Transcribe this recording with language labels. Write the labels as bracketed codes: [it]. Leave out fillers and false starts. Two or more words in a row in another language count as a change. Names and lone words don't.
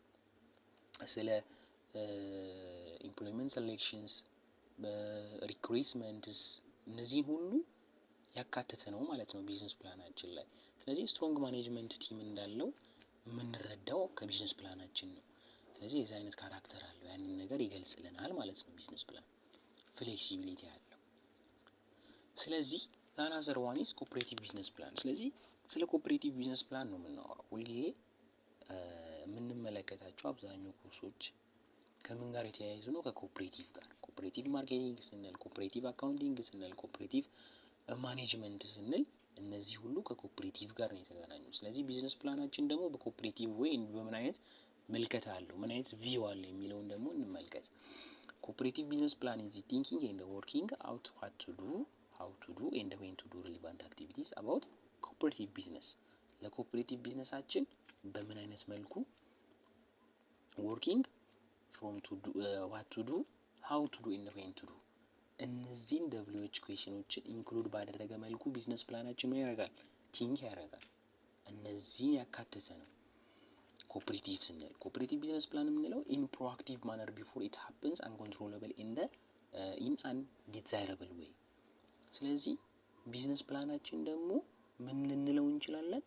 [am] ስለ [en] employment selections፣ [am] ሪክሩትመንትስ፣ እነዚህ ሁሉ ያካተተ ነው ማለት ነው ቢዝነስ ፕላናችን ላይ። ስለዚህ [en] strong management team [am] እንዳለው የምንረዳው ከቢዝነስ ፕላናችን ነው። ስለዚህ የዚህ አይነት ካራክተር አለው፣ ያንን ነገር ይገልጽልናል ማለት ነው ቢዝነስ ፕላን። ፍሌክሲቢሊቲ አለው። ስለዚህ [en] another one is cooperative business plan። [am] ስለዚህ ስለ [en] cooperative business plan [am] ነው የምናወራው። ሁልጊዜ የምንመለከታቸው አብዛኛው ኮርሶች ከምን ጋር የተያያዙ ነው? ከኮኦፐሬቲቭ ጋር። [en] cooperative marketing [am] ስንል፣ [en] cooperative accounting [am] ስንል፣ [en] cooperative management [am] ስንል እነዚህ ሁሉ ከኮኦፐሬቲቭ ጋር ነው የተገናኙ። ስለዚህ ቢዝነስ ፕላናችን ደግሞ በኮኦፐሬቲቭ ወይ በምን አይነት ምልከታ አለው፣ ምን አይነት ቪው አለው የሚለውን ደግሞ እንመልከት። [en] cooperative business plan is the thinking and working out what to do, how to do and when to do relevant activities about cooperative business። [am] ለኮኦፐሬቲቭ ቢዝነሳችን በምን አይነት መልኩ [en] working from to do, what to do, how to do and when to do፣ [am] እነዚህን WH ኩዌሽኖችን ኢንክሉድ ባደረገ መልኩ ቢዝነስ ፕላናችን ምን ያደርጋል? ቲንክ ያደርጋል። እነዚህን ያካተተ ነው ኮኦፐሬቲቭ ስንል። [en] cooperative business plan [am] የምንለው [en] in proactive manner before it happens uncontrollable in an desirable way። [am] ስለዚህ ቢዝነስ ፕላናችን ደግሞ ምን ልንለው እንችላለን?